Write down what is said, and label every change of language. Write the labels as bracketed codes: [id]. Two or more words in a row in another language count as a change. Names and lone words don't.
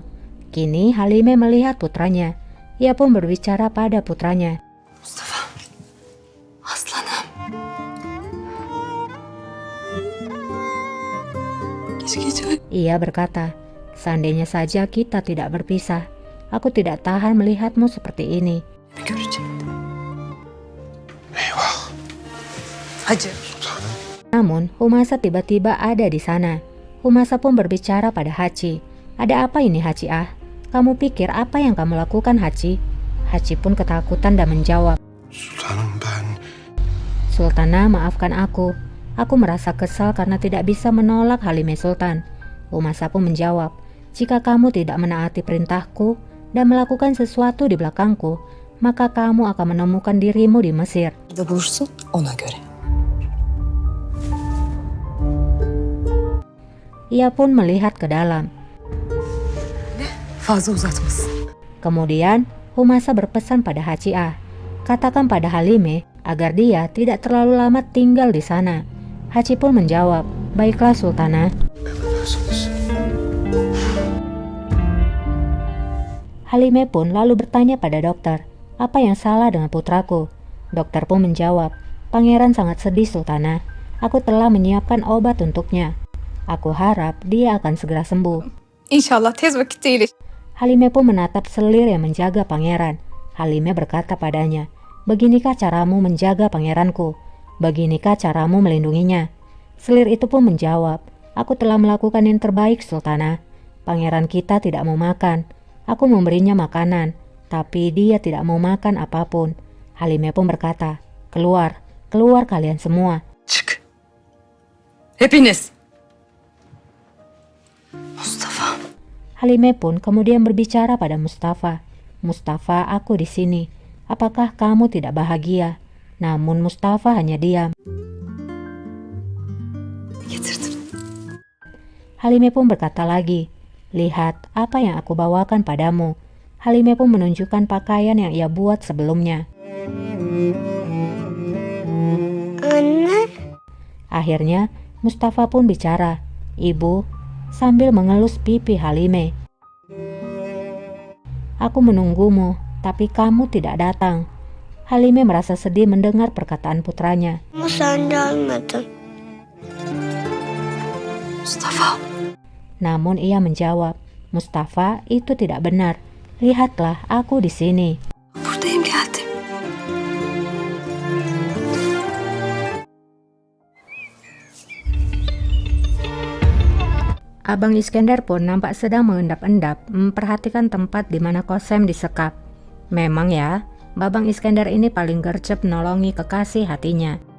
[id] Kini Halime melihat putranya. Ia pun berbicara pada putranya. [tr] Mustafa, aslanım. [id] Ia berkata, "Seandainya saja kita tidak berpisah, aku tidak tahan melihatmu seperti ini." [tr] Eyvah. Hacı. [id] Namun, Humasa tiba-tiba ada di sana. Humasa pun berbicara pada Hachi. "Ada apa ini, Hachi ah? Kamu pikir apa yang kamu lakukan, Hachi?" Hachi pun ketakutan dan menjawab, [tr] Sultanım, ben... [id] "Sultana, maafkan aku. Aku merasa kesal karena tidak bisa menolak Halime Sultan." Humasa pun menjawab, "Jika kamu tidak menaati perintahku dan melakukan sesuatu di belakangku, maka kamu akan menemukan dirimu di Mesir." [tr] Da bulursun ona göre. [id] Ia pun melihat ke dalam. [tr] Fazla uzatmasın. [id] Kemudian Humasa berpesan pada Hachi ah, "Katakan pada Halime agar dia tidak terlalu lama tinggal di sana." Hachi pun menjawab, "Baiklah, Sultana." Halime pun lalu bertanya pada dokter, "Apa yang salah dengan putraku?" Dokter pun menjawab, "Pangeran sangat sedih, Sultana. Aku telah menyiapkan obat untuknya. Aku harap dia akan segera sembuh." [tr] İnşallah tez vakitte iyileşir. [id] Halime pun menatap selir yang menjaga pangeran. Halime berkata padanya, "Beginikah caramu menjaga pangeranku? Beginikah caramu melindunginya?" Selir itu pun menjawab, "Aku telah melakukan yang terbaik, Sultana. Pangeran kita tidak mau makan. Aku memberinya makanan, tapi dia tidak mau makan apapun." Halime pun berkata, "Keluar, keluar kalian semua." [tr] Çık. Hepiniz. Mustafa. [id] Halime pun kemudian berbicara pada Mustafa. "Mustafa, aku di sini. Apakah kamu tidak bahagia?" Namun Mustafa hanya diam. [tr] Getirdim. [id] Halime pun berkata lagi, "Lihat apa yang aku bawakan padamu." Halime pun menunjukkan pakaian yang ia buat sebelumnya. [tr] Anne, [id] Akhirnya Mustafa pun bicara, "Ibu," sambil mengelus pipi Halime. "Aku menunggumu, tapi kamu tidak datang." Halime merasa sedih mendengar perkataan putranya. [tr] ama sen gelmedin. Mustafa. [id] Namun ia menjawab, "Mustafa, itu tidak benar. Lihatlah, aku di sini." [tr] Buradayım, geldim. [id] Abang Iskandar pun nampak sedang mengendap-endap memperhatikan tempat di mana Kosem disekap. Memang ya, Babang Iskandar ini paling gercep nolongi kekasih hatinya.